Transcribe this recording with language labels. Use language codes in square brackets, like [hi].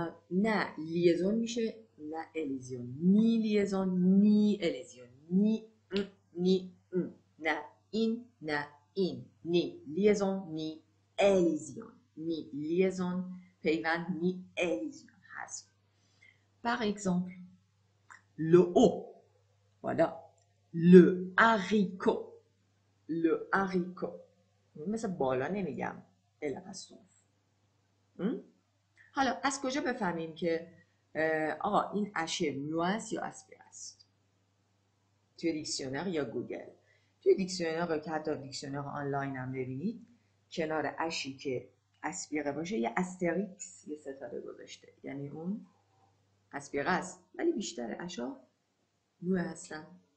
[fa] نه لیزون میشه نه الیزیون، نی لیزون نی الیزیون، نی نه این نه این، نی لیزون نی الیزیون، نی لیزون پیوند نی الیزیون هست. [fr] Par exemple, le haut, voilà, le haricot, le haricot. [fa] مثل بالا نمیگم الپسوف. حالا از کجا بفهمیم که آقا این اش میو است یا اسپیر است؟ توی دیکسیونر یا گوگل. توی دیکسیونر که حتی دیکسیونر آنلاین هم ببینید کنار اشی که اسپیره باشه یه استریکس، یه ستاره گذاشته، یعنی اون اسپیره است، ولی بیشتر اشا میو هستن.